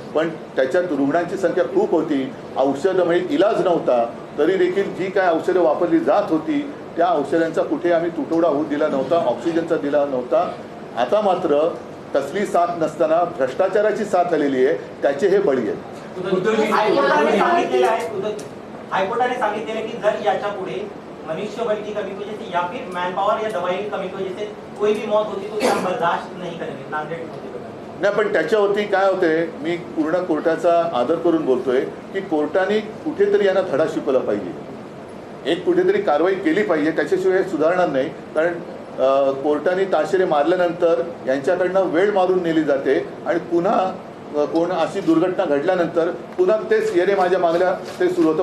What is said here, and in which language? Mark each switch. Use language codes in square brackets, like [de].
[mr] पण त्याच्यात रुग्णांची संख्या खूप होती, औषधं म्हणजे इलाज नव्हता. तरी देखील जी काय औषधं वापरली जात होती त्या औषधांचा कुठे आम्ही तुटवडा होऊ दिला नव्हता, ऑक्सिजनचा दिला नव्हता. आता मात्र कसली साथ नसताना भ्रष्टाचाराची साथ आलेली आहे, त्याचे हे बळी आहेत. हाईकोर्टाने सांगितलेलं [hi] की जर याच्या पुढे मनुष्यबळ की कमी की वजह से या फिर मैन पावर या दवाई की कमी की वजह से कोई भी मौत होती तो क्या बर्दाश्त नहीं करेंगे नांदेड़ [mr] नाही. पण त्याच्यावरती काय होते, मी पूर्ण कोर्टाचा आदर करून बोलतोय की कोर्टाने कुठेतरी यांना धडा शिकवला पाहिजे, एक कुठेतरी कारवाई केली पाहिजे. त्याच्याशिवाय सुधारणार नाही. कारण कोर्टाने ताशेरे मारल्यानंतर यांच्याकडनं वेळ मारून नेली जाते आणि पुन्हा कोण अशी दुर्घटना घडल्यानंतर पुन्हा तेच येणे माझ्या मागल्या ते सुरू होतं.